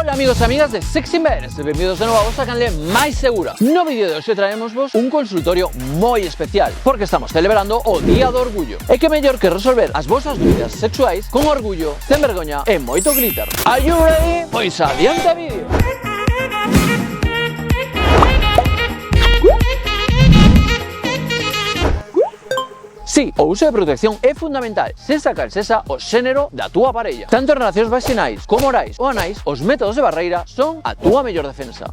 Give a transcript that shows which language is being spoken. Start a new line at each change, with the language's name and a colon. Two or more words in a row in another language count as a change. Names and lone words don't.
Galician: amigos e amigas de Sex Invaders, benvidos de novo a vosa canle máis segura. No vídeo de hoxe traemos vos un consultorio moi especial, porque estamos celebrando o Día do Orgullo. E que mellor que resolver as vosas dúbidas sexuais con orgullo, sen vergoña e moito glitter.
English: Are you ready?
Galician: Pois adiante vídeo. Si, o uso de protección é fundamental, sen sacar sexa o xénero da túa parella. Tanto en relacións vaginais como orais ou anais, os métodos de barreira son a túa mellor defensa.